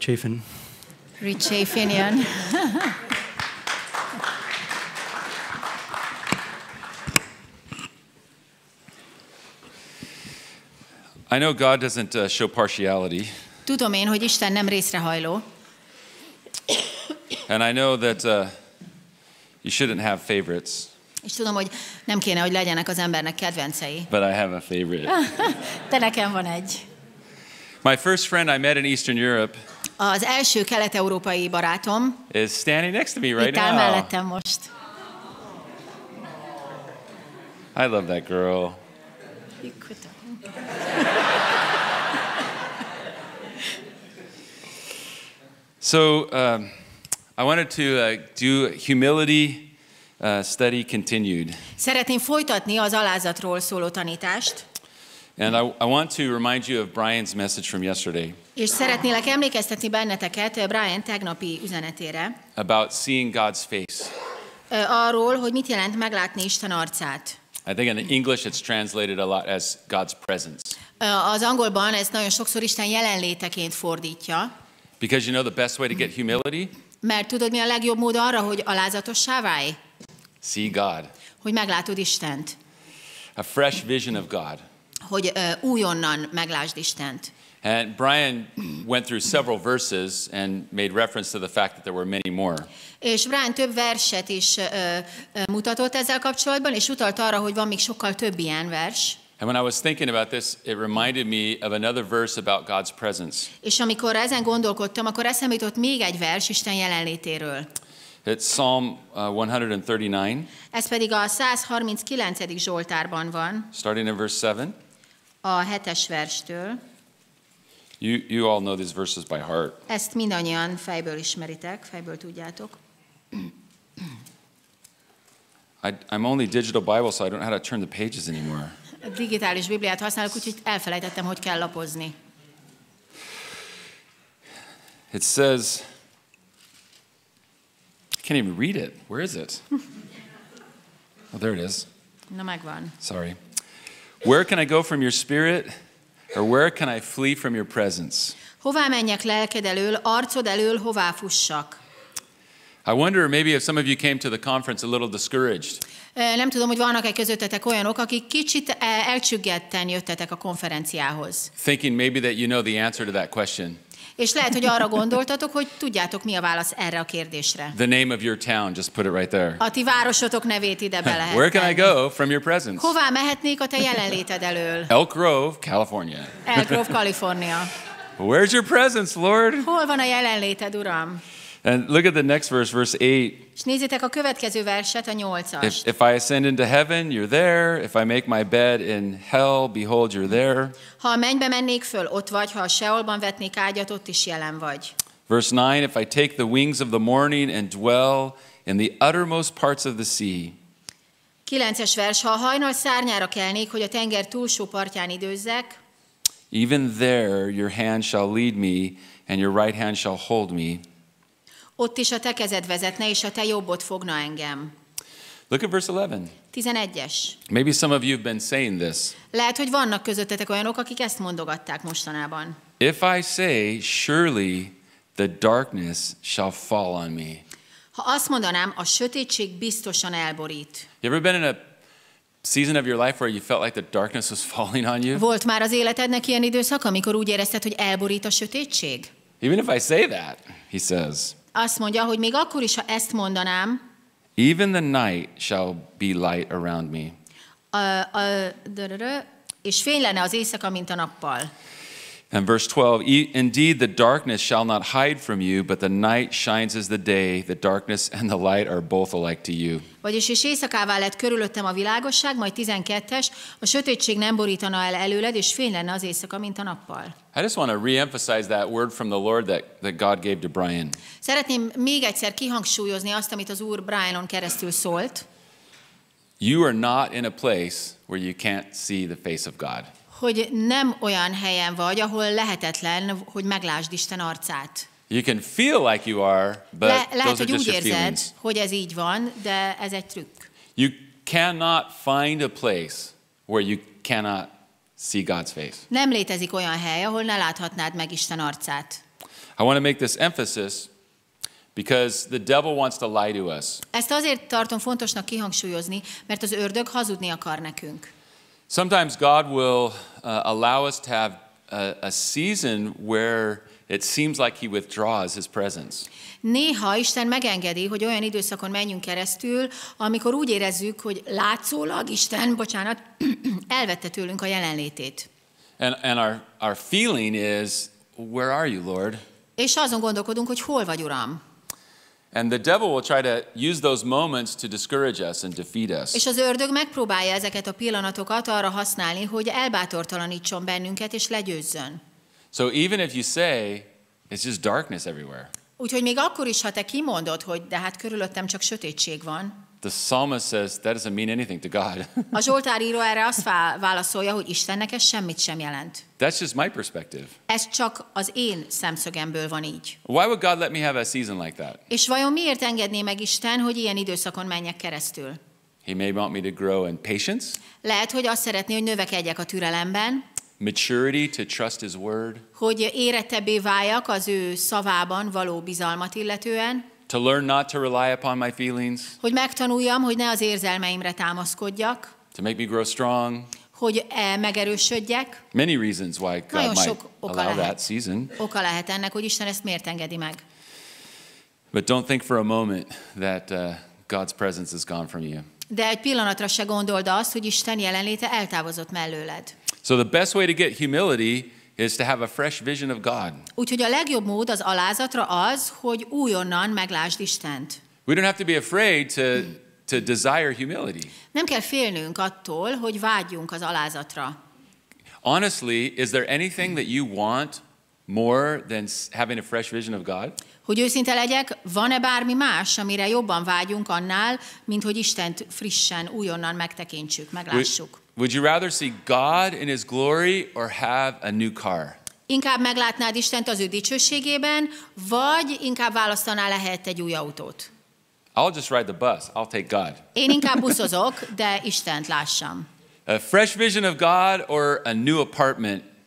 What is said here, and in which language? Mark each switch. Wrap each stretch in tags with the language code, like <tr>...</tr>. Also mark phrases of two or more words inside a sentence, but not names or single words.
<hu>Chaffin. Chaffin jön.</hu> <en>I know God doesn't show partiality.</en> <hu>Tudom én, hogy Isten nem részrehajló.</hu> <en>And I know that you shouldn't have favorites.</en> <hu>És tudom, hogy nem kéne, hogy legyenek az embernek kedvencei.</hu> <en>But I have a favorite.</en> <hu>De nekem van egy.</hu> <en>My first friend I met in Eastern Europe</en> <hu>Az első kelet-európai barátom</hu> <en>is standing next to me right</en> <hu>itt áll</hu> <en>now.</en> <hu>mellettem most.</hu> <en>I love that girl. So I wanted to do humility study continued.</en> <hu>Szeretném folytatni az alázatról szóló tanítást.</hu> <en>And I want to remind you of Brian's message from yesterday.</en> <hu>És szeretnélek emlékeztetni benneteket Brian tegnapi üzenetére.</hu> <en>About seeing God's face.</en> <hu>Arról, hogy mit jelent meglátni Isten arcát.</hu> <en>I think in English it's translated a lot as God's presence.</en> <hu>Az angolban ezt nagyon sokszor Isten jelenléteként fordítja.</hu> <en>Because you know the best way to get humility?</en> <hu>Mert tudod, mi a legjobb mód arra, hogy alázatossá válj?</hu> <en>See God.</en> <hu>Hogy meglátod Istent.</hu> <en>A fresh vision of God.</en> <hu>Hogy újonnan meglásd Istent.</hu> <en>And Brian went through several verses and made reference to the fact that there were many more.</en> <hu>És Brian több verset is mutatott ezzel kapcsolatban, és utalt arra, hogy van még sokkal több ilyen vers.</hu> <en>And when I was thinking about this, it reminded me of another verse about God's presence.</en> <hu>És amikor ezen gondolkodtam, akkor eszembe jutott még egy vers Isten jelenlétéről.</hu> <en>It's Psalm 139.</en> <hu>Ez pedig a 139. Zsoltárban van.</hu> <en>Starting in verse 7.</en> <hu>A 7-es verstől.</hu> <en>You all know these verses by heart.</en> <hu>Ezt mindannyian fejből ismeritek, fejből tudjátok.</hu> <en>I'm only digital Bible, so I don't know how to turn the pages anymore.</en> <hu>A digitális Bibliát használok, úgyhogy elfelejtettem, hogy kell lapozni.</hu> <en>It says, I can't even read it. Where is it? Oh, there it is.</en> <hu>Na, megvan.</hu> <en>Sorry. Where can I go from your spirit? Or where can I flee from your presence?</en> <hu>Hová menjek lelked elől, arcod elől, hová fussak?</hu> <en>I wonder maybe if some of you came to the conference a little discouraged.</en> <hu>Nem tudom, hogy vannak-e közöttetek olyanok, akik kicsit elcsüggetten jöttetek a konferenciához.</hu> <en>Thinking maybe that you know the answer to that question.</en> <hu>És lehet, hogy arra gondoltatok, hogy tudjátok, mi a válasz erre a kérdésre.</hu> <en>The name of your town, just put it right there.</en> <hu>A ti városotok nevét ide be lehet</hu> <en>Where can I</en> <hu>tenni.</hu> <en>go from your presence?</en> <hu>Hová mehetnék a te jelenléted elől?</hu> <en>Elk Grove, California.</en> <hu>Elk Grove, Kalifornia.</hu> <en>Where's your presence, Lord?</en> <hu>Hol van a jelenléted, Uram?</hu> <en>And look at the next verse 8.</en> <hu>És nézzétek a következő verset, a 8-as.</hu> <en>If I ascend into heaven, you're there. If I make my bed in hell, behold, you're there.</en> <hu>Ha a mennybe mennék föl, ott vagy, ha a Seolban vetnék ágyat, ott is jelen vagy.</hu> <en>Verse 9, if I take the wings of the morning and dwell in the uttermost parts of the sea.</en> <hu>9-es vers, ha a hajnal szárnyára kelnék, hogy a tenger túlsó partján időzzek.</hu> <en>Even there your hand shall lead me, and your right hand shall hold me.</en> <hu>Ott is a te kezed vezetne, és a te jobbod fogna engem.</hu> <en>Look at verse 11.</en> <hu>11-es.</hu> <en>Maybe some of you have been saying this.</en> <hu>Lehet, hogy vannak közöttetek olyanok, akik ezt mondogatták mostanában.</hu> <en>If I say, surely the darkness shall fall on me.</en> <hu>Ha azt mondanám, a sötétség biztosan elborít.</hu> <en>You ever been in a season of your life where you felt like the darkness was falling on you?</en> <hu>Volt már az életednek ilyen időszak, amikor úgy érezted, hogy elborít a sötétség?</hu> <en>Even if I say that, he says.</en> <hu>Azt mondja, hogy még akkor is, ha ezt mondanám,</hu> <en>even the night shall be light around me.</en> <hu>És fény lenne az éjszaka, mint a nappal.</hu> <en>And verse 12, indeed the darkness shall not hide from you, but the night shines as the day, the darkness and the light are both alike to you.</en> <hu>Vagyis és éjszakává lett körülöttem a világosság, majd 12-es, a sötétség nem borítana el előled, és fény lenne az éjszaka, mint a nappal.</hu> <en>I just want to re-emphasize that word from the Lord that God gave to Brian.</en> <hu>Szeretném még egyszer kihangsúlyozni azt, amit az Úr Brianon keresztül szólt.</hu> <en>You are not in a place where you can't see the face of God.</en> <hu>Hogy nem olyan helyen vagy, ahol lehetetlen, hogy meglásd Isten arcát.</hu> <en>You can feel like you are, but</en> <hu>lehet,</hu> <en>those are</en> <hu>hogy</hu> <en>just</en> <hu>úgy</hu> <en>your</en> <hu>érzed,</hu> <en>feelings.</en> <hu>hogy ez így van, de ez egy trükk.</hu> <en>You cannot find a place where you cannot see God's face.</en> <hu>Nem létezik olyan hely, ahol ne láthatnád meg Isten arcát.</hu> <en>I want to make this emphasis because the devil wants to lie to us.</en> <hu>Ezt azért tartom fontosnak kihangsúlyozni, mert az ördög hazudni akar nekünk.</hu> <en>Sometimes God will allow us to have a season where it seems like he withdraws his presence.</en> <hu>Néha Isten megengedi, hogy olyan időszakon menjünk keresztül, amikor úgy érezzük, hogy látszólag Isten, elvette tőlünk a jelenlétét.</hu> <en>And our feeling is, where are you, Lord?</en> <hu>És azon gondolkodunk, hogy hol vagy, Uram.</hu> <en>And the devil will try to use those moments to discourage us and defeat us.</en> <hu>És az ördög megpróbálja ezeket a pillanatokat arra használni, hogy elbátortalanítson bennünket és legyőzzön.</hu> <en>So even if you say, it's just darkness everywhere.</en> <hu>Úgyhogy még akkor is, ha te kimondod, hogy de hát körülöttem csak sötétség van.</hu> <en>The psalmist says that doesn't mean anything to God.</en> <hu>A Zsoltáríró erre azt válaszolja, hogy Istennek ez semmit sem jelent.</hu> <en>That's just my perspective.</en> <hu>Ez csak az én szemszögemből van így.</hu> <en>Why would God let me have a season like that?</en> <hu>És vajon miért engedné meg Isten, hogy ilyen időszakon menjek keresztül?</hu> <en>He may want me to grow in patience.</en> <hu>Lehet, hogy azt szeretné, hogy növekedjek a türelemben.</hu> <en>Maturity to trust his word.</en> <hu>Hogy érettebbé váljak az ő szavában való bizalmat illetően.</hu> <en>To learn not to rely upon my feelings.</en> <hu>Hogy megtanuljam, hogy ne az érzelmeimre támaszkodjak.</hu> <en>To make me grow strong.</en> <hu>Hogy megerősödjek.</hu> <en>Many reasons why God might allow that season.</en> <hu>Oka lehet ennek, hogy Isten ezt miért engedi meg.</hu> <en>But don't think for a moment that God's presence is gone from you.</en> <hu>De egy pillanatra se gondold azt, hogy Isten jelenléte eltávozott mellőled.</hu> <en>So the best way to get humility is to have a fresh vision of God.</en> <hu>Úgyhogy a legjobb mód az alázatra az, hogy újonnan meglásd Istent.</hu> <en>We don't have to be afraid to desire humility.</en> <hu>Nem kell félnünk attól, hogy vágyjunk az alázatra.</hu> <en>Honestly, is there anything that you want more than having a fresh vision of God?</en> <hu>Hogy őszinte legyek, van-e bármi más, amire jobban vágyunk annál, mint hogy Istent frissen, újonnan megtekintsük, meglássuk?</hu> <en>Would you rather see God in his glory or have a new car?</en> <hu>Inkább meglátnád Istent az ő dicsőségében, vagy inkább választanál ehelyett egy új autót?</hu> <en>I'll just ride the bus. I'll take God.</en> <hu>Én inkább buszozok, de Istent lássam.</hu> <en>A fresh vision of God or a new apartment?</en>